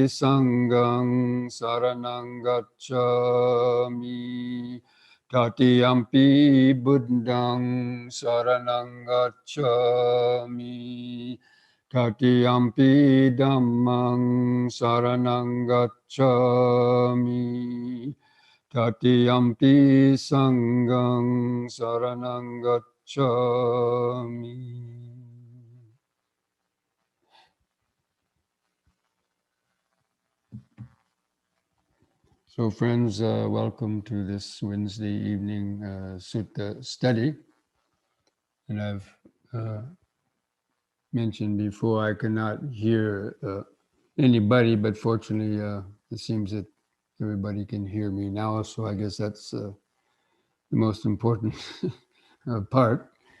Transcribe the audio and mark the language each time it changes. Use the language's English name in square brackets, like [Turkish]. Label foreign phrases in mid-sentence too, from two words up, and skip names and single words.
[Pali] Sanghang saranang gacchami, Tatiyampi Buddhang saranang gacchami, Tatiyampi Dhammang saranang gacchami, Tatiyampi Sanghang saranang gacchami. [English] So friends, welcome to this Wednesday evening sutta study. And I've mentioned before I cannot hear anybody, but fortunately it seems that everybody can hear me now, so I guess that's the most important part.